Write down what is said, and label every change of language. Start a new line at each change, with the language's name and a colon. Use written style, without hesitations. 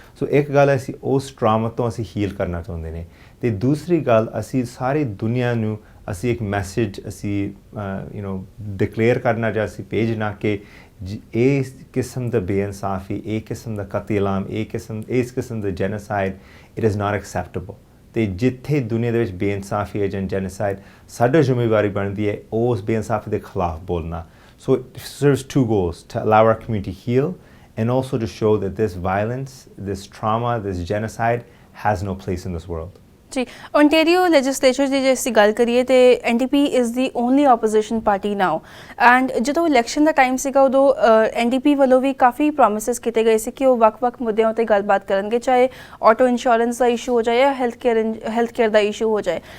Punjabi: ਸੋ ਇੱਕ ਗੱਲ ਅਸੀਂ ਉਸ ਟਰਾਮਾ ਤੋਂ ਅਸੀਂ ਹੀਲ ਕਰਨਾ ਚਾਹੁੰਦੇ ਨੇ, ਅਤੇ ਦੂਸਰੀ ਗੱਲ ਅਸੀਂ ਸਾਰੀ ਦੁਨੀਆ ਨੂੰ ਅਸੀਂ ਇੱਕ ਮੈਸੇਜ ਅਸੀਂ ਡਿਕਲੇਅਰ ਕਰਨਾ ਜਾਂ ਅਸੀਂ ਭੇਜਣਾ ਕਿ ਇਸ ਕਿਸਮ ਦਾ ਬੇਇਨਸਾਫੀ, ਇਹ ਕਿਸਮ ਦਾ ਕਤਲੇਆਮ, ਇਸ ਕਿਸਮ ਦਾ genocide
English: It is not acceptable.
Punjabi: ਅਤੇ ਜਿੱਥੇ ਦੁਨੀਆ ਦੇ ਵਿੱਚ ਬੇਇਨਸਾਫੀ ਹੈ ਜਾਂ ਜੈਨੋਸਾਈਡ, ਸਾਡੀ ਜ਼ਿੰਮੇਵਾਰੀ ਬਣਦੀ ਹੈ ਉਸ ਬੇਇਨਸਾਫੀ ਦੇ ਖਿਲਾਫ ਬੋਲਣਾ।
English: So it serves two goals: to allow our community to heal and also to show that this violence, this trauma, this genocide has no place in this world.
Punjabi: ਜੀ, ਓਨਟਾਰੀਓ ਲੈਜਿਸਲੇਚਰ ਦੀ ਜੇ ਅਸੀਂ ਗੱਲ ਕਰੀਏ ਤਾਂ NDP
English: is the only opposition party now,
Punjabi: and ਜਦੋਂ election ਦਾ time ਸੀਗਾ ਉਦੋਂ NDP ਵੱਲੋਂ ਵੀ ਕਾਫੀ ਪ੍ਰੋਮਿਸਿਸ ਕੀਤੇ ਗਏ ਸੀ ਕਿ ਉਹ ਵੱਖ-ਵੱਖ ਮੁੱਦਿਆਂ ਉੱਤੇ ਗੱਲਬਾਤ ਕਰਨਗੇ, ਚਾਹੇ ਆਟੋ ਇੰਸ਼ੋਰੈਂਸ ਦਾ ਇਸ਼ੂ ਹੋ ਜਾਏ ਜਾਂ ਹੈਲਥ ਕੇਅਰ ਦਾ ਇਸ਼ੂ ਹੋ ਜਾਏ।